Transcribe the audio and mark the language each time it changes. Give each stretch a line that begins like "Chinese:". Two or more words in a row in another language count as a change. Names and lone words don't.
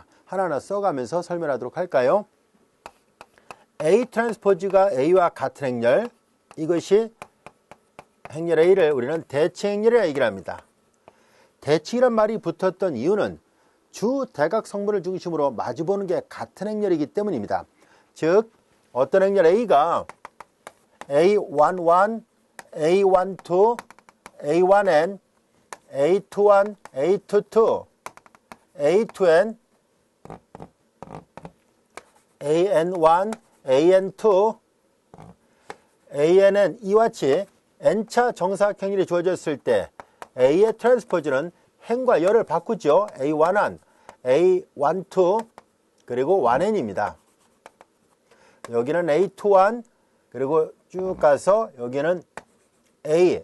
Korean: 하나하나 써가면서 설명하도록 할까요? A 트랜스포즈가 A와 같은 행렬, 이것이 행렬 A를 우리는 대칭행렬이라 얘기를 합니다. 대칭이란 말이 붙었던 이유는 주 대각 성분을 중심으로 마주보는 게 같은 행렬이기 때문입니다. 즉 어떤 행렬 A가 A11, A12, A1n, A21, A22, A2n, AN1, AN2, ANN 이와 같이 n차 정사각행렬이 주어졌을 때 A의 트랜스포즈는 행과 열을 바꾸죠. A11, A12, 그리고 1n입니다. 여기는 A21, 그리고 쭉 가서 여기는 A.